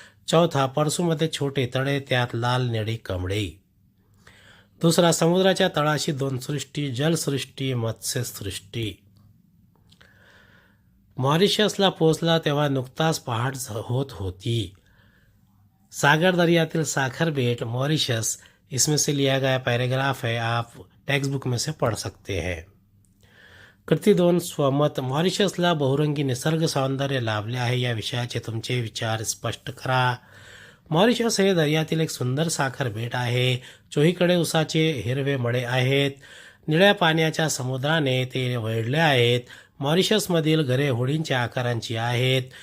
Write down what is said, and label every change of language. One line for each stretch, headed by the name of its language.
Marathi: चौथा, परसूमध्ये छोटे तळे, त्यात लाल निळी कमळे. दुसरा, समुद्राच्या तळाशी 2 सृष्टी, जलसृष्टी, मत्स्यसृष्टी. मॉरिशसला पोहोचला तेव्हा नुकताच पहाट होत होती.
Hindi: सागर दर्यातील साखर बेट, मॉरिशस, इसमें से लिया गया पैराग्राफ है, आप टेक्स्ट बुक में से पढ़ सकते हैं.
Marathi: कृती 2, स्वमत. मॉरिशसला बहुरंगी निसर्ग सौंदर्य लाभले आहे. या विषयाचे तुमचे विचार स्पष्ट करा. मॉरिशस हे दर्यातील एक सुंदर साखर बेट आहे. चोहीकडे उसाचे हिरवे मळे आहेत. निळ्या पाण्याच्या समुद्राने ते वेढले आहेत. मॉरिशसमधील घरे होडींच्या आकारांची आहेत.